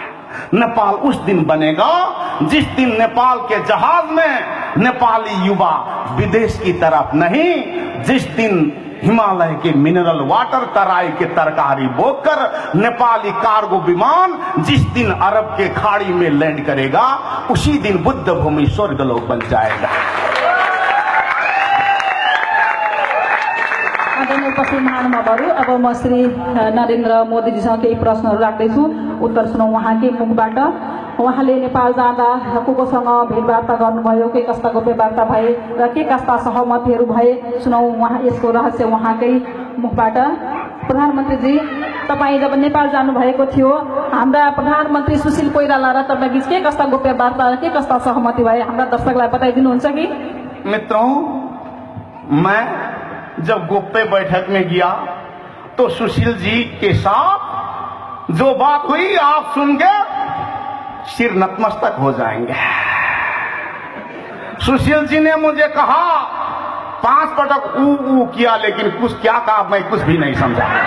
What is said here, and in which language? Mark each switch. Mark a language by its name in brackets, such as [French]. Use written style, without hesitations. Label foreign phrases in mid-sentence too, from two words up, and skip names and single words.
[Hindi] नेपाल उस दिन बनेगा जिस दिन नेपाल के जहाज में नेपाली युवा विदेश की तरफ नहीं, जिस दिन हिमालय के मिनरल वाटर, तराई के [Nepali] तरकारी बोकर [Hindi] नेपाली कार्गो विमान जिस दिन अरब के खाड़ी में लैंड करेगा, उसी दिन बुद्ध भूमि स्वर्गलोक बन जाएगा। [Nepali] आदरणीय उपस्थित महानुभावहरू, अब म श्री नरेन्द्र मोदीजीसँग केही प्रश्नहरू राख्दैछु, उत्तर सुनौ उहाँकै मुखबाट। उहाँले नेपाल जाँदा को कोसँग भेटवार्ता गर्नुभयो, के कस्ता गोप्यवार्ता भए र के कस्ता सहमतिहरू भए, सुनौ उहाँ यसको रहस्य उहाँकै मुखबाट। प्रधानमन्त्रीजी, तपाईँ जब नेपाल जानुभएको थियो, हाम्रा प्रधानमन्त्री सुशील कोइराला र तपाईँ बीच के कस्ता गोप्यवार्ता र के कस्ता सहमति भए, हाम्रा दर्शकलाई बताइदिनुहुन्छ कि? [Hindi] मित्रों, मैं जब गोप्य बैठक में गया तो सुशील जी के साथ जो बात हुई आप सुन के सिर नतमस्तक हो जाएंगे। सुशील जी ने मुझे कहा, 5 पटक ऊ किया, लेकिन कुछ क्या कहा मैं कुछ भी नहीं समझा।